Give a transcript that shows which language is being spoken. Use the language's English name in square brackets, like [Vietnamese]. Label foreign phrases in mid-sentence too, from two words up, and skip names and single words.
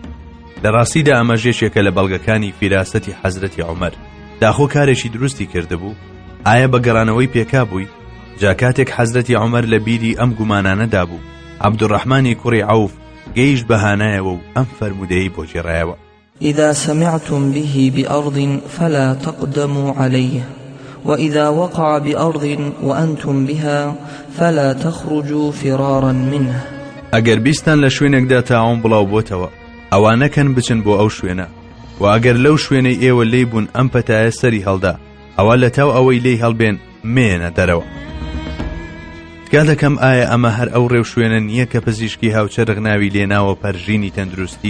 [Central Kurdish] لە ڕاستیدا ئەمە ژێشێکە لە بەڵگەکانی فیراسەتی حەزرەتی عومەر. داخۆ کارێکی دروستی کردبوو؟ ئایا بە گەڕانەوەی پێکا بووی؟ جا کاتێک حەزرەتی عومەر لە بیری ئەم گومانانەدا بوو، عەبدوڕەحمانی کوڕی عەوف گەیشت بەهانایەوە و ئەم فەرمودەیەی بۆ گێڕایەوە: [Arabic] إذا سمعتم به بأرض فلا تقدموا عليه وإذا وقع بأرض وأنتم بها فلا تخرجوا فرارا منه. [Central Kurdish] ئەگەر بیستان لە شوێنێکدا تاعون بڵاو بۆتەوە، ئەوانەکەن بچن بۆ ئەو شوێنە، و ئەگەر لەو شوێنەی ئێوە لێی بوون ئەم پەتایە سەری هەڵدا، ئەوە لە تاو ئەوەی لێی هەڵبێن مێنە دەرەوە. تکا دەکەم ئایا ئەمە هەر ئەو ڕێو شوێنە نییە کە پزیشکی هاوچە ڕغناوی لێناوە پەرژینی تەندروستی؟